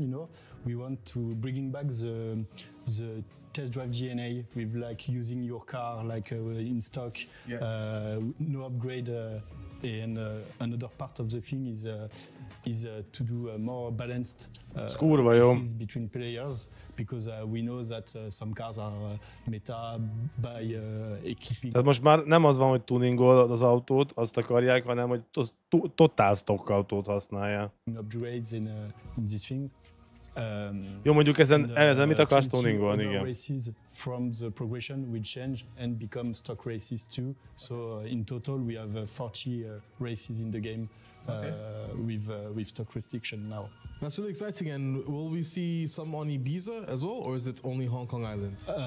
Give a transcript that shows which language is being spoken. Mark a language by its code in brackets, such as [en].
[en] You know, we want to bring back the Test Drive DNA with like using your car like in stock, no upgrade. And another part of the thing is to do more balanced races between players, because we know that some cars are meta by equipping. [hu] Tehát most már nem az van, hogy tuningol az autót, azt akarják, hanem hogy totál stock autót használják. [en] Upgrades in these things. [hu] Jó, mondjuk ezen mit akarsz tuningolni, igen. [en] Races from the progression will change and become stock races too. So in total we have 40 races in the game with stock restriction now. That's really exciting. And will we see some on Ibiza as well, or is it only Hong Kong Island?